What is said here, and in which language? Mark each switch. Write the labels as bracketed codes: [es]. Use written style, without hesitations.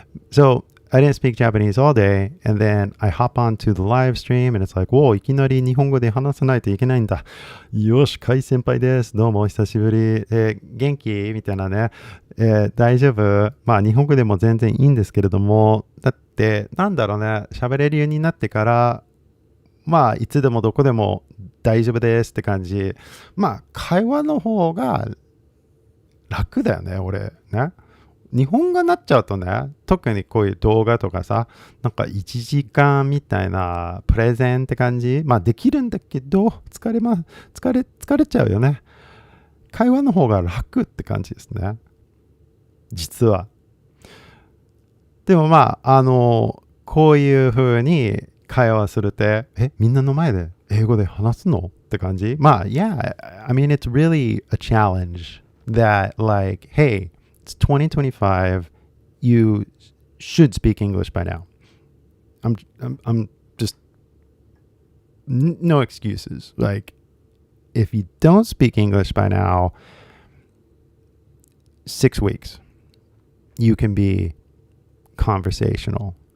[en] So I didn't speak Japanese all day, and then I hop onto the live stream, and it's like, whoa, [ja] いきなり日本語で話さないといけないんだ。よし、カイ先輩です。どうもお久しぶり。元気みたいなね。大丈夫？まあ日本語でも全然いいんですけれども、だってなんだろうね、喋れるようになってから、まあいつでもどこでも大丈夫ですって感じ。まあ会話の方が楽だよね、俺ね。日本語になっちゃうとね、特にこういう動画とかさ、なんか1時間みたいなプレゼンって感じ。まあできるんだけど、疲れちゃうよね。会話の方が楽って感じですね。実は。でもまあ、こういう風に会話するって、みんなの前で英語で話すのって感じ。 [en] まあ、yeah, I mean, it's really a challenge that like, hey, it's 2025. You should speak English by now. I'm just no excuses. Like, if you don't speak English by now, 6 weeks, you can be conversational.